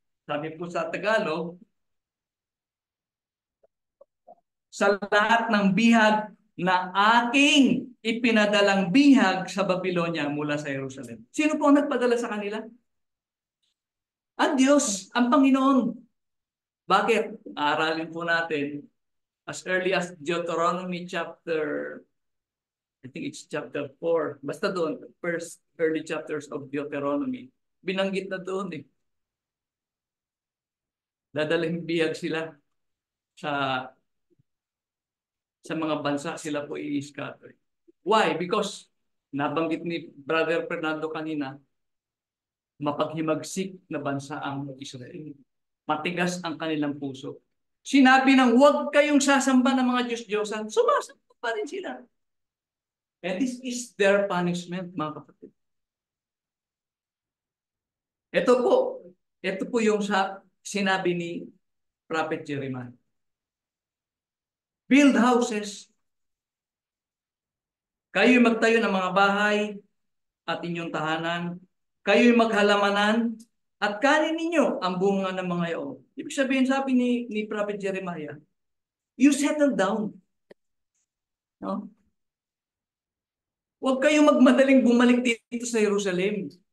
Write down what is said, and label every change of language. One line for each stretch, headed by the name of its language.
Filipino: Sabi po sa Tagalog, sa lahat ng bihag na aking ipinadalang bihag sa Babylonia mula sa Jerusalem. Sino po ang nagpadala sa kanila? Ang Diyos, ang Panginoon. Bakit? Aralin po natin as early as Deuteronomy chapter,
English: I think it's chapter 4.
Filipino: Basta doon,
English: first early chapters of Deuteronomy.
Filipino: Binanggit na doon eh. Dadalhin bihag sila sa mga bansa, sila po i-scatter. Why? Because nabanggit ni Brother Fernando kanina, mapaghimagsik na bansa ang Israel. Matigas ang kanilang puso. Sinabi ng huwag kayong sasamba ng mga Diyos-Diyosan, sumasamba pa rin sila.
English: And this is their punishment,
Filipino: mga kapatid. Ito po yung sinabi ni Prophet Jeremiah.
English: Build houses.
Filipino: Kayo'y magtayo ng mga bahay at inyong tahanan. Kayo'y maghalamanan at kanin ninyo ang bunga ng mga iyon. Ibig sabihin, sabi ni Prophet Jeremiah,
English: you settle down.
Filipino: No? Huwag kayong magmadaling bumalik dito sa Jerusalem.